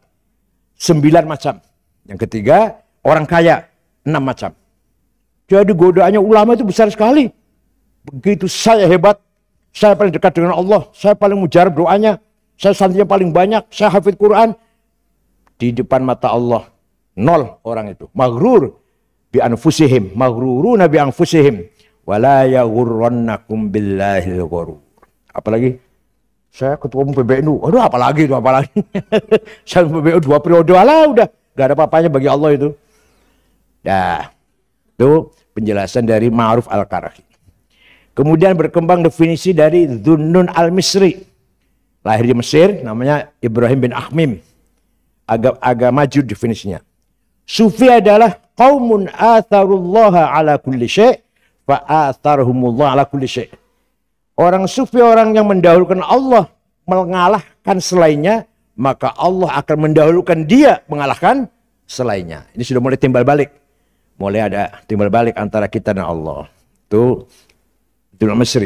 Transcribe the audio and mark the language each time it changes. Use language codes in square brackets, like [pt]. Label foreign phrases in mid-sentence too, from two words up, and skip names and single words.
[id] 9 macam. Yang ketiga, orang kaya. 6 macam. Jadi godaannya ulama itu besar sekali. Begitu saya hebat, saya paling dekat dengan Allah, saya paling mujarab doanya, saya santrinya paling banyak, saya hafid Quran. Di depan mata Allah, nol orang itu. [ar] مغرور بأنفسهم، مغرورون بأنفسهم، ولا يغرنكم بالله الغرور. [id] Apalagi saya ketua umum PBNU, aduh apalagi itu, apalagi. Saya PBNU 2 periode, alah udah gak ada apa-apanya bagi Allah itu. Nah, itu penjelasan dari Ma'ruf Al-Karahi. Kemudian berkembang definisi dari Dhunnun Al-Misri. Lahir di Mesir, namanya Ibrahim bin Akhmim. Agak maju definisinya. Sufi adalah [ar] قوم آثروا الله على كل شيء فآثرهم الله على كل شيء'. [id] Orang sufi, orang yang mendahulukan Allah, mengalahkan selainnya, maka Allah akan mendahulukan dia mengalahkan selainnya. Ini sudah mulai timbal balik. Mulai ada timbal balik antara kita dan Allah. Itu Dhunnun Al-Misri.